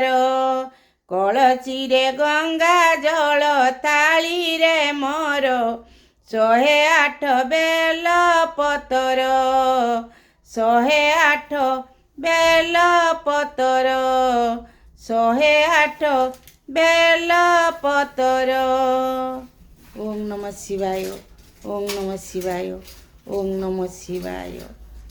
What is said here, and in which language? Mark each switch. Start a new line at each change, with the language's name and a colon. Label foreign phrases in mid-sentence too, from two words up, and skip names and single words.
Odia: କଳସୀରେ ଗଙ୍ଗା ଜଳ ଥାଳି ରେ ମୋର 108 ବେଲ ପତର, 108 ବେଲ ପତର, 108 ବେଲ ପତର।
Sanskrit: ओम नमः शिवाय ओम नमः शिवाय ओम नमः शिवाय।